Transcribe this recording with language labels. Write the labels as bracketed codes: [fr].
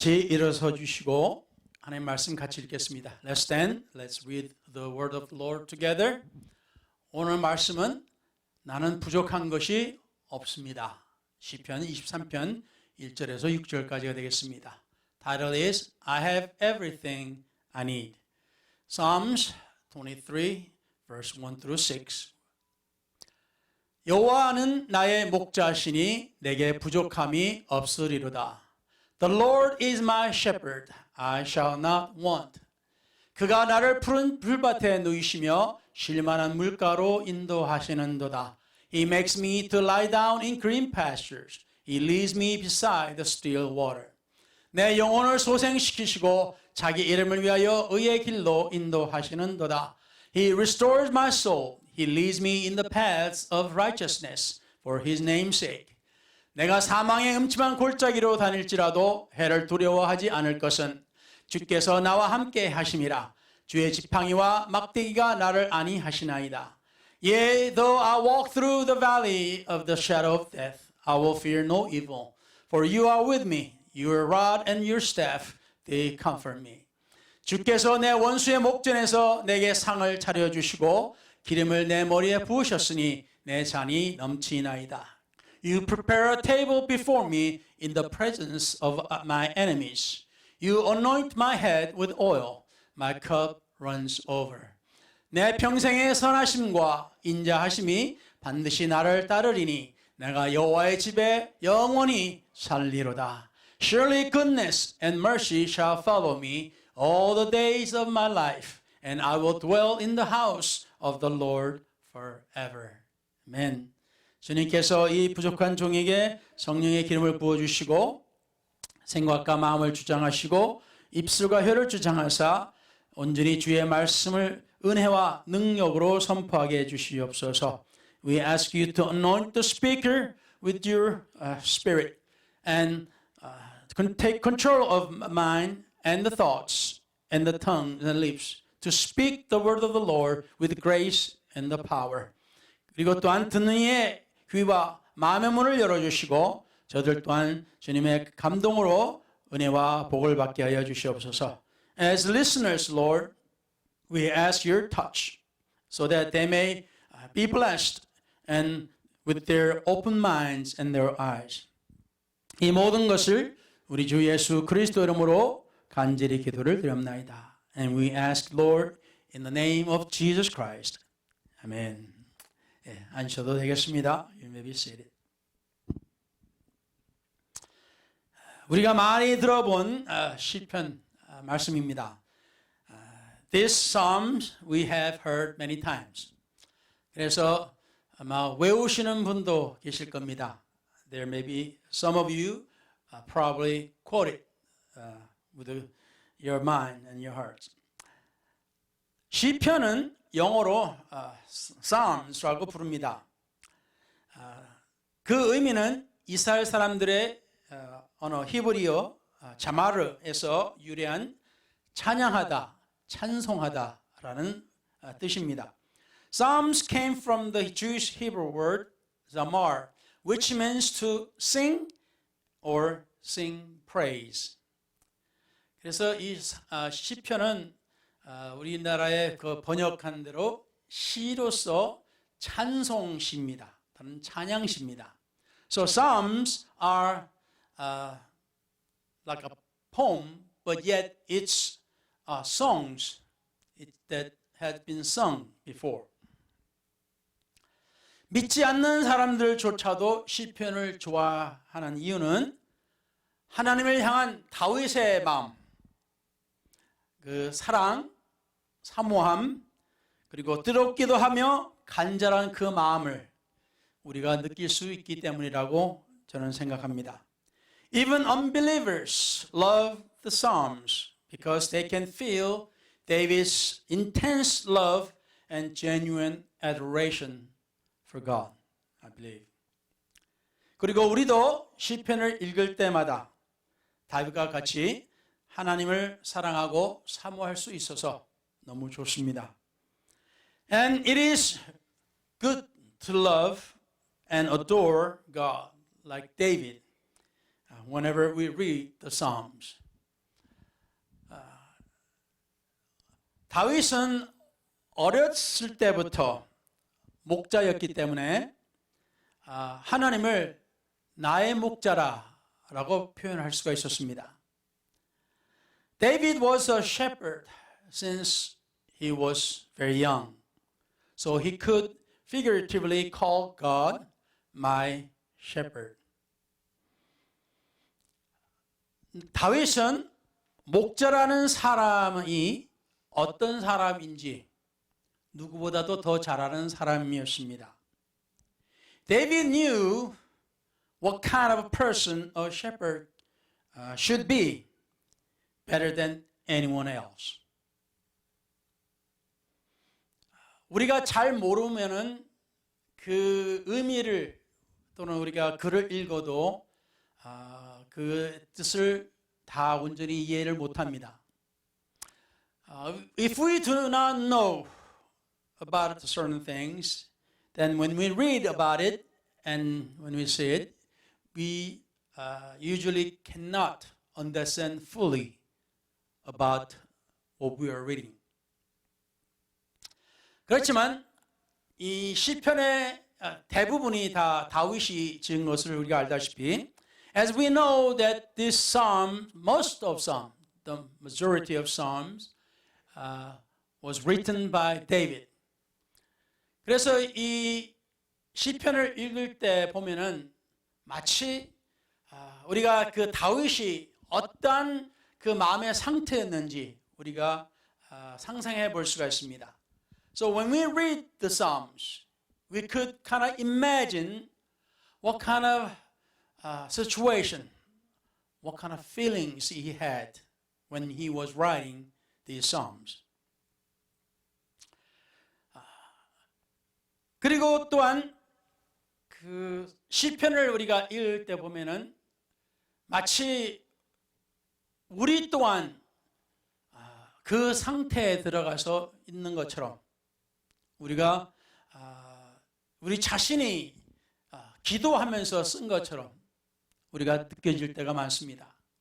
[ko] 같이 일어서 주시고 하나님 말씀 같이 읽겠습니다. [en] Let's stand. Let's read the word of the Lord together. [ko] 오늘 말씀은 나는 부족한 것이 없습니다. 시편 23편 1절에서 6절까지가 되겠습니다. [en] Title is I have everything I need. Psalms 23 verse 1 through 6. [ko] 여호와는 나의 목자시니 내게 부족함이 없으리로다. [en] The Lord is my shepherd, I shall not want. [ko] 그가 나를 푸른 풀밭에 누이시며 쉴만한 물가로 인도하시는도다. [en] He makes me to lie down in green pastures. He leads me beside the still water. [ko] 내 영혼을 소생시키시고 자기 이름을 위하여 의의 길로 인도하시는도다. [en] He restores my soul. He leads me in the paths of righteousness for His name's sake. [ko] 내가 사망의 음침한 골짜기로 다닐지라도 해를 두려워하지 않을 것은 주께서 나와 함께 하심이라. 주의 지팡이와 막대기가 나를 안위하시나이다. [en] Yea, though I walk through the valley of the shadow of death, I will fear no evil. For you are with me. Your rod and your staff, they comfort me. [ko] 주께서 내 원수의 목전에서 내게 상을 차려주시고 기름을 내 머리에 부으셨으니 내 잔이 넘치나이다. [en] You prepare a table before me in the presence of my enemies. You anoint my head with oil. My cup runs over. [ko] 내 평생의 선하심과 인자하심이 반드시 나를 따르리니 내가 여호와의 집에 영원히 살리로다. [en] Surely goodness and mercy shall follow me all the days of my life, and I will dwell in the house of the Lord forever. Amen. [ko] 주님께서 이 부족한 종에게 성령의 기름을 부어주시고 생각과 마음을 주장하시고 입술과 혀를 주장하사 온전히 주의 말씀을 은혜와 능력으로 선포하게 해주시옵소서. [en] We ask you to anoint the speaker with your spirit and take control of mind and the thoughts and the tongue and the lips to speak the word of the Lord with grace and the power. [ko] 그리고 또한 듣는 이의 귀와 마음의 문을 열어주시고 저들 또한 주님의 감동으로 은혜와 복을 받게 하여 주시옵소서. [en] As listeners, Lord, we ask your touch so that they may be blessed and with their open minds and their eyes. [ko] 이 모든 것을 우리 주 예수 그리스도 이름으로 간절히 기도를 드립나이다. [en] And we ask, Lord, in the name of Jesus Christ. [ko] 아멘. 예, 앉으셔도 되겠습니다. [en] You may be seated. [ko] 우리가 많이 들어본 시편 말씀입니다. [en] This Psalms we have heard many times. [ko] 그래서 아마 외우시는 분도 계실 겁니다. [en] There may be some of you probably quote it with your mind and your hearts. [ko] 시편은 영어로 Psalms라고 부릅니다. 그 의미는 이스라엘 사람들의 언어 히브리어 자마르에서 유래한 찬양하다, 찬송하다라는 뜻입니다. [en] Psalms came from the Jewish Hebrew word zamar, which means to sing or sing praise. [ko] 그래서 이 시편은 우리나라의 그 번역한 대로 시로서 찬송시입니다. 다른 찬양시입니다. [en] So Psalms are like a poem, but yet it's songs that had been sung before. [ko] 믿지 않는 사람들조차도 시편을 좋아하는 이유는 하나님을 향한 다윗의 마음, 그 사랑, 사모함, 그리고 뜨겁기도 하며 간절한 그 마음을 우리가 느낄 수 있기 때문이라고 저는 생각합니다. [en] Even unbelievers love the Psalms because they can feel David's intense love and genuine adoration for God, I believe. [ko] 그리고 우리도 시편을 읽을 때마다 다윗과 같이 하나님을 사랑하고 사모할 수 있어서 너무 좋습니다. [en] And it is good to love and adore God like David whenever we read the Psalms. [ko] 다윗은 어렸을 때부터 목자였기 때문에 하나님을 나의 목자라고 표현할 수가 있었습니다. [en] David was a shepherd since he was very young. So he could figuratively call God my shepherd. [ko] 다윗은 목자라는 사람이 어떤 사람인지 누구보다도 더 잘 아는 사람이었습니다. [en] David knew what kind of a person a shepherd should be better than anyone else. [ko] 우리가 잘 모르면은 그 의미를 또는 우리가 글을 읽어도 그 뜻을 다 온전히 이해를 못합니다. [en] If we do not know about certain things, then when we read about it and when we see it, we usually cannot understand fully about what we are reading. [ko] 그렇지만 이 시편의 대부분이 다 다윗이 지은 것을 우리가 알다시피, [en] as we know that this psalm, most of psalm, the majority of psalms, was written by David. [ko] 그래서 이 시편을 읽을 때 보면은 마치 우리가 그 다윗이 어떤 그 마음의 상태였는지 우리가 상상해 볼 수가 있습니다. [en] So when we read the Psalms, we could kind of imagine what kind of situation, what kind of feelings he had when he was writing these Psalms. [ko] 그리고 또한 그 시편을 우리가 읽을 때 보면은 마치 우리 또한 그 상태에 들어가서 있는 것처럼 우리가 우리 자신이 기도하면서 쓴 것처럼 우리가 느껴질 때가 많습니다.